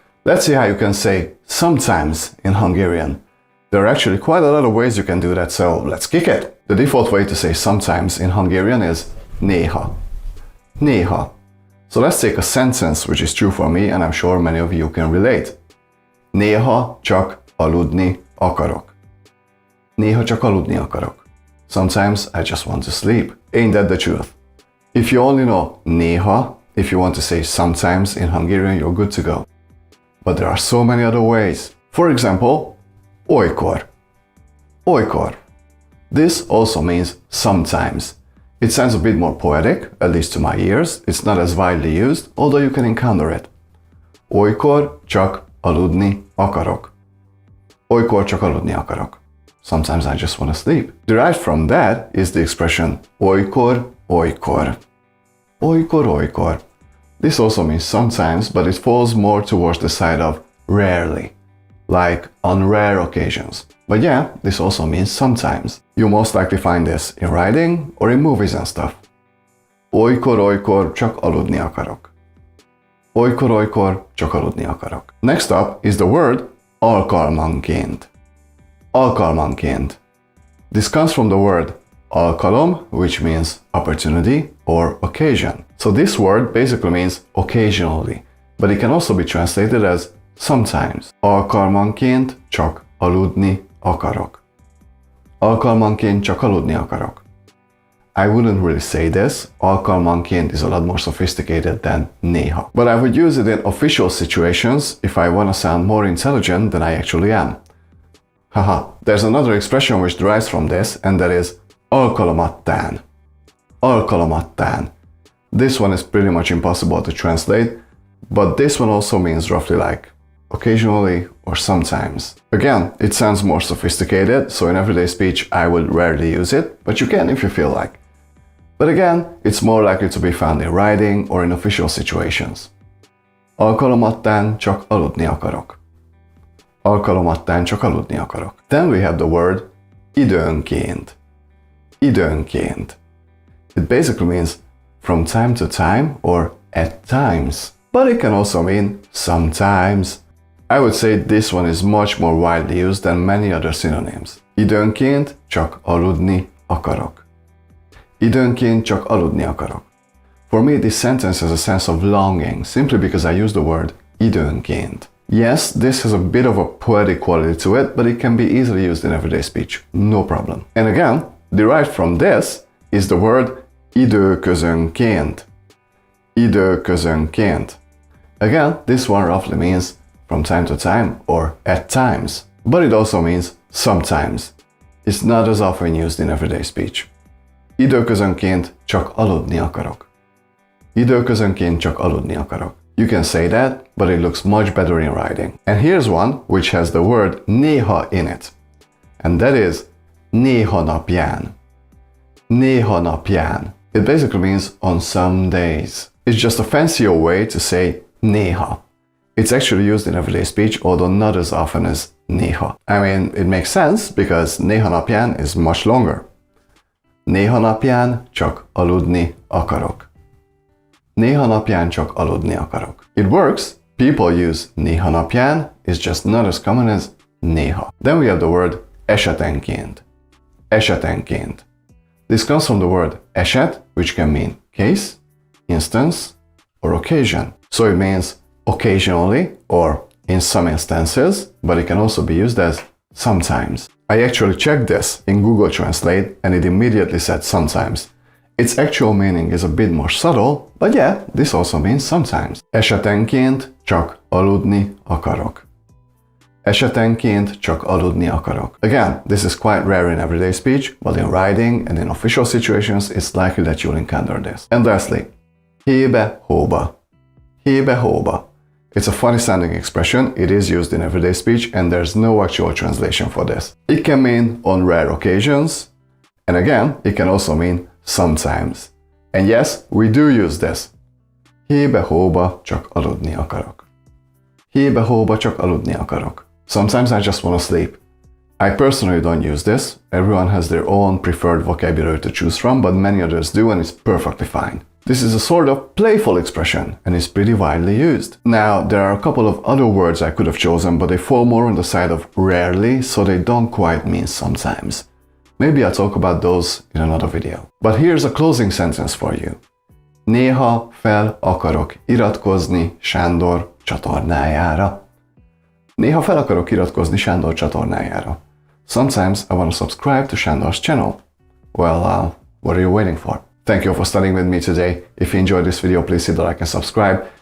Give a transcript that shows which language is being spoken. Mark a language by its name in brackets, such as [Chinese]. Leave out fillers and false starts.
[English] Let's see how you can say sometimes in Hungarian. There are actually quite a lot of ways you can do that, so let's kick it. The default way to say sometimes in Hungarian is néha. Néha. So let's take a sentence which is true for me, and I'm sure many of you can relate. [Hungarian] Néha csak aludni akarok. Néha csak aludni akarok. [English] Sometimes I just want to sleep. Ain't that the truth? If you only know néha, if you want to say sometimes in Hungarian, you're good to go. But there are so many other ways. For example, olykor. Olykor. This also means sometimes. It sounds a bit more poetic, at least to my ears. It's not as widely used, although you can encounter it. [Hungarian] Olykor csak aludni akarok. Olykor csak aludni akarok. [English] Sometimes I just want to sleep. Derived from that is the expression olykor, olykor. Olykor, olykor. This also means sometimes, but it falls more towards the side of rarely, like on rare occasions. But yeah, this also means sometimes. You most likely find this in writing or in movies and stuff. [Hungarian] Olykor, olykor csak aludni akarok. Olykor, olykor csak aludni akarok. [English] Next up is the word alkalmanként. Alkalmanként. This comes from the word alkalom, which means opportunity or occasion. So this word basically means occasionally, but it can also be translated as sometimes. [Hungarian] Alkalmanként csak aludni akarok. Alkalmanként csak aludni akarok. [English] I wouldn't really say this. Alkalmanként is a lot more sophisticated than néha. But I would use it in official situations if I want to sound more intelligent than I actually am. Haha, there's another expression which derives from this, and that is alkalomattán. Alkalomattán. This one is pretty much impossible to translate, but this one also means roughly like occasionally or sometimes. Again, it sounds more sophisticated, so in everyday speech I would rarely use it, but you can if you feel like. But again, it's more likely to be found in writing or in official situations. [Hungarian] Alkalomattán csak aludni akarok. Alkalomattán csak aludni akarok. [English] Then we have the word időnként. [Hungarian] Időnként. [English] It basically means from time to time or at times. But it can also mean sometimes. I would say this one is much more widely used than many other synonyms. [Hungarian] Időnként csak aludni akarok. Időnként csak aludni akarok. [English] For me, this sentence has a sense of longing simply because I use the word időnként. Yes, this has a bit of a poetic quality to it, but it can be easily used in everyday speech. No problem. And again, derived from this is the word időközönként. Időközönként. Again, this one roughly means from time to time or at times, but it also means sometimes. It's not as often used in everyday speech. [Hungarian] Időközönként csak aludni akarok. Időközönként csak aludni akarok. [English] You can say that, but it looks much better in writing. And here's one which has the word néha in it. And that is néha napján. Néha napján. It basically means on some days. It's just a fancier way to say néha. It's actually used in everyday speech, although not as often as néha. I mean, it makes sense because néha napján is much longer. [Hungarian] Néha napján csak aludni akarok. Néha napján csak aludni akarok. [English] It works. People use néha napján. It's just not as common as néha. Then we have the word esetenként. Esetenként. This comes from the word eset, which can mean case, instance, or occasion. So it means occasionally or in some instances, but it can also be used as sometimes. I actually checked this in Google Translate and it immediately said sometimes. Its actual meaning is a bit more subtle, but yeah, this also means sometimes. [Hungarian] Esetenként csak aludni akarok. Esetenként csak aludni akarok. [English] Again, this is quite rare in everyday speech, but in writing and in official situations, it's likely that you'll encounter this. And lastly, hébe-hóba. Hébe-hóba. It's a funny sounding expression, it is used in everyday speech, and there's no actual translation for this. It can mean on rare occasions, and again, it can also mean sometimes. And yes, we do use this. [Hungarian] Hébe-hóba csak aludni akarok. Hébe-hóba csak aludni akarok. [English] Sometimes I just want to sleep. I personally don't use this. Everyone has their own preferred vocabulary to choose from, but many others do, and it's perfectly fine. This is a sort of playful expression and is pretty widely used. Now, there are a couple of other words I could have chosen, but they fall more on the side of rarely, so they don't quite mean sometimes. Maybe I'll talk about those in another video. But here's a closing sentence for you. [Hungarian] Néha fel akarok iratkozni Sándor csatornájára. Néha fel akarok iratkozni Sándor csatornájára. [English] Sometimes I want to subscribe to Sándor's channel. Well, what are you waiting for? Thank you for studying with me today. If you enjoyed this video, please hit the like and subscribe.